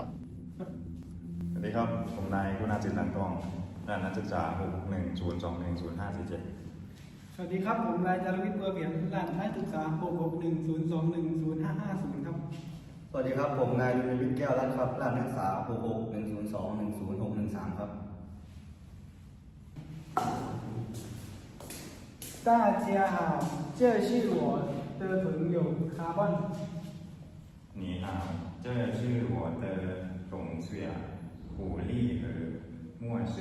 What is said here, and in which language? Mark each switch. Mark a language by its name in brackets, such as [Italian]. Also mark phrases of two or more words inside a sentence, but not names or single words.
[Thai] สวัสดีครับผมนายคุณาจิตหลังกองด้านนักศึกษา610210547 สวัสดีครับผมนายจารวิทย์บัวเปี่ยมด้านนักศึกษา661021050ครับ สวัสดีครับผมนายดุลวิทย์แก้วรัตน์ครับด้านนักศึกษา66102100613ครับ [Chinese] 大家好，这是我的朋友卡本。你好，这是我的同学胡丽和莫斯。